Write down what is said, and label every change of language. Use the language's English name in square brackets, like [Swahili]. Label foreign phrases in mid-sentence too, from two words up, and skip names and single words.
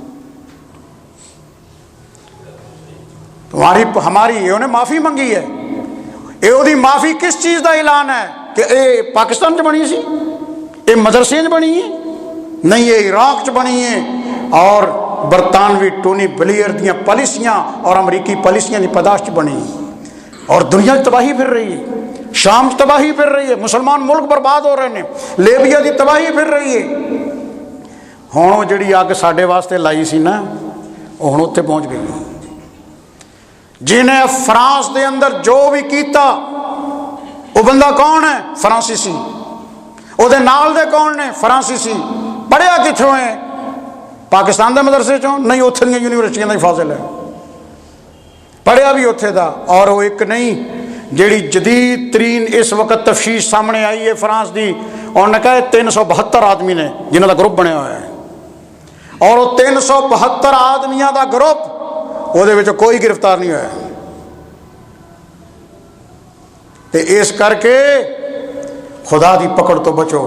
[Punjabi] ہماری انہوں نے معافی منگی ہے، یہ معافی کس چیز دا اعلان ہے کہ اے پاکستان چ بنی سی، اے مدرسے چ بنی ہے نہیں، یہ عراق چ بنی ہے، اور برطانوی ٹونی بلیئر دیاں پالیسیاں اور امریکی پالیسیاں دی پاداش چ بنی، اور دنیا تباہی پھر رہی ہے، شام تباہی پھر رہی ہے، مسلمان ملک برباد ہو رہے ہیں، لیبیا دی تباہی پھر رہی ہے۔ ہن وہ جڑی اگ ساڈے واسطے لائی سی نا، وہ ہن اتنے پہنچ گئی۔ جنہیں فرانس دے اندر جو بھی کیتا، وہ بندہ کون ہے؟ فرانسیسی۔ وہ دے نال دے کون نے؟ فرانسیسی۔ پڑھیا کتھوں ہے؟ پاکستان دے مدرسے چوں نہیں، اتھے دیاں یونیورسٹیاں دا فاضل ہے، پڑھیا بھی اتھے دا۔ اور وہ ایک نہیں جیڑی جدید ترین اس وقت تفشیش سامنے آئی ہے فرانس دی، انہوں نے کہا 372 آدمی نے جنہوں دا گروپ بنیا ہوا ہے، اور وہ 372 آدمیاں دا گروپ وہ دے وچ کوئی گرفتار نہیں ہوا ہے۔ تے اس کر کے خدا دی پکڑ تو بچو۔